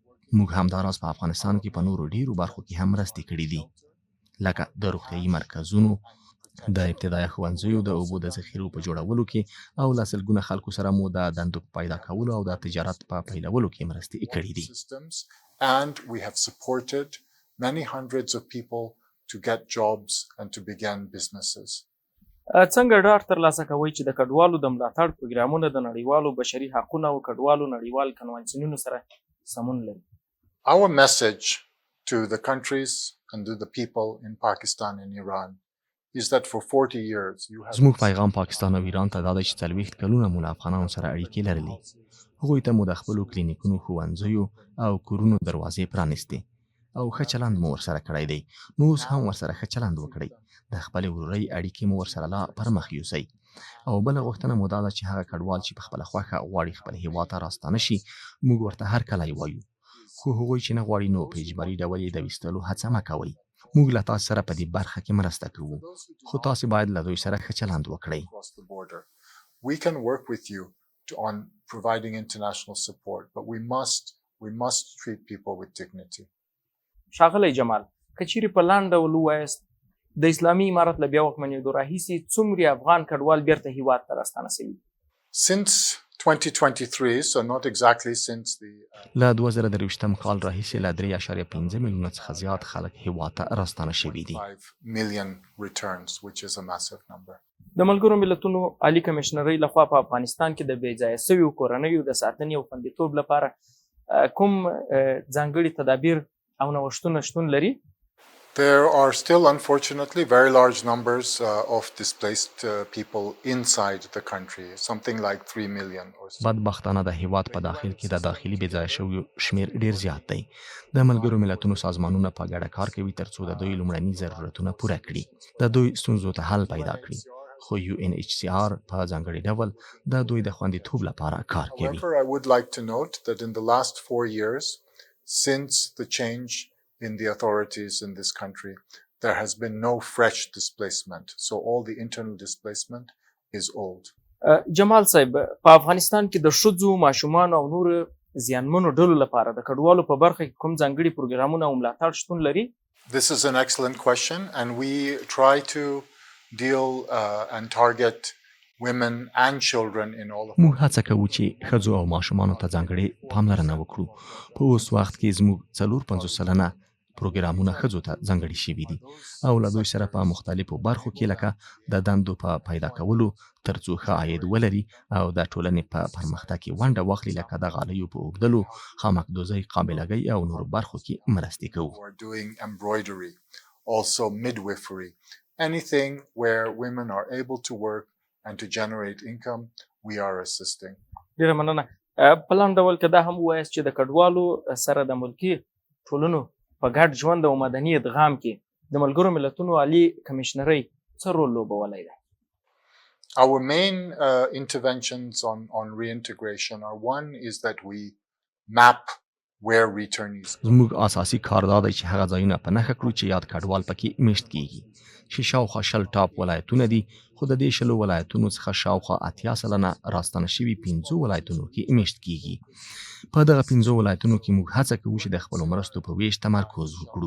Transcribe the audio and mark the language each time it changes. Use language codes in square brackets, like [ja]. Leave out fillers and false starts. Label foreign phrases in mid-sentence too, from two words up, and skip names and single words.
[ps] موږ همداراز په افغانستان کې په نورو ډیرو برخو کې هم مرستې کړي دي، لکه د روغتیايي مرکزونو، د ابتدایي ښوونځیو د اوبو د ذخیرو په جوړولو کې، او له سلګونه خلکو سره مو د دندو په پیدا کولو او د تجارت په پیلولو کې مرستې کړي دي. [en] And we have supported many hundreds of people to get jobs and to begin businesses. [ps] څنګه ډاډ ترلاسه کوئ چې د کډوالو د ملاتړ پروګرامونه د نړیوالو بشري حقونو او کډوالو نړیوال کنوانسیونونو سره سمون لري؟ [en] Our message to the countries and to the people in Pakistan and Iran is that for 40 years you have. [ps] زموږ پیغام پاکستان او ایران ته دا دی چې 40 کلونه مو له افغانانو سره اړیکې لرلې. هغوی ته مو د خپلو کلینیکونو، ښوونځیو او کورونو دروازې پرانیستې، او ښه چلند مو ورسره کړی دی. نو اوس هم ورسره ښه چلند وکړئ. د خپلې ورورۍ اړیکې مو ورسره لا پر مخ یوسئ. او بله غوښتنه مو دا ده چې هغه کډوال چې په خپله خوښه غواړي خپل هیواد ته راستانه شي، موږ ورته هرکلی وایو. خو هغوی چې نه غواړي، نو په اجباري ډول یې د ویستلو هڅه مه کوئ. موږ له تاسو سره په دې برخه کې مرسته کوو، خو تاسو باید له دوی سره ښه چلند وکړئ. [en] We can work with you on providing international support, but we must treat people with dignity. [ps] ښاغلی جمال، که چیرې په لاندې ډول ووایاست د اسلامي امارت له بیا واکمنېدو راهیسې څومره افغان کډوال بیرته هیواد ته راستانه شوي؟ [en] Since 2023, so not exactly since the [ps] له 2023م کال راهیسې له 3.5 میلیونه څخه زیات خلک هیواد ته راستانه شوي دي. [en] 5 million returns, which is a massive number. [ps] د ملګرو ملتونو عالي کمېشنرۍ لخوا په افغانستان کې د بېځایه شویو کورنیو د ساتنې او خوندیتوب لپاره کوم ځانګړي تدابیر او نوښتونه شتون لري؟ [en] There are still, unfortunately, very large numbers of displaced people inside the country, something like 3 million or so. [ps] بدبختانه د هیواد په داخل کې د داخلي بېځایه شویو شمیر ډیر زیات دی. د ملګرو ملتونو سازمانونه په ګډه کار کوي ترڅو د دوی لومړني ضرورتونه پوره کړي، د دوی ستونزو ته حل پیدا کړي. خو UNHCR په ځانګړي ډول د دوی د خوندیتوب لپاره کار کوي. [en] However, I would like to note that in the last 4 years, since the change in the authorities in this country, there has been no fresh displacement. So all the internal displacement is old. [ps] جمال صاحب په افغانستان کې د ښځو، ماشومانو او نور زیانمنو ډلو لپاره د کډوالو په برخه کې کوم ځانګړي پروګرامونه او ملاتړ شتون لري؟ [en] This is an excellent question, and we try to deal and target women and children in all of [ps] موږ هڅه کوو چې ښځو او ماشومانو ته ځانګړې پاملرنه وکړو. په اوس وخت کې زموږ 450 سلنه پروګرامونه ښځو ته ځانګړي شوي دي او له دوی سره په مختلفو برخو کې لکه د دندو په پیدا کولو ترڅو ښه عاید ولري او د ټولنې په پرمختګ کې ونډه واخلي، لکه د غالیو په اوبدلو، خامکدوزۍ، قابلګۍ او نورو برخو کې مرستې کوو. [en] We're doing embroidery, also midwifery, anything where women are able to work and to generate income, we are assisting. [ps] ډیره مننه. په لاندې ډول که دا هم ووایاست چې د کډوالو سره د ملکي ټولنو په ګډ ژوند او مدني ادغام کې د ملګرو ملتونو عالي کمېشنرۍ څه رول لوبولی دی؟ [en] Our main interventions on reintegration are, one is that we map where returnees go. [ps] زموږ اساسي کار دا دی چې هغه ځایونه په نښه کړو چې یاد کډوال پکې میشت کیږي، چې شاوخوا 20 ټاپ ولایتونه دي، خو د دې 20 ولایتونو څخه شاوخوا 80 سلنه راستنه شوي 15 ولایتونو کې میشت کیږي. په دغه 15 ولایتونو کې موږ هڅه کوو چې د خپلو مرستو په ویش تمرکز وکړو.